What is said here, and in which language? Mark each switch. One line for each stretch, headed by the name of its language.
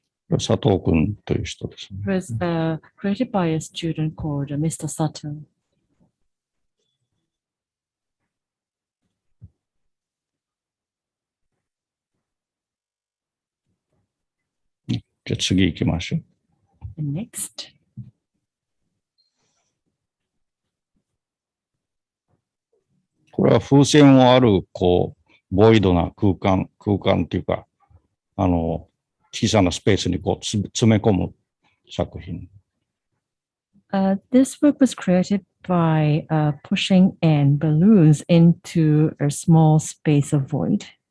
Japanese: 佐藤君という人ですね。
English: It was created by a student called Mr. Sato.
Japanese: じゃあ次行きましょう。
English: And next.
Japanese: これは風船をある、ボイドな空間っていうか、小さなスペースに詰め込む作品。
English: This work was created by pushing in balloons into a small space of void.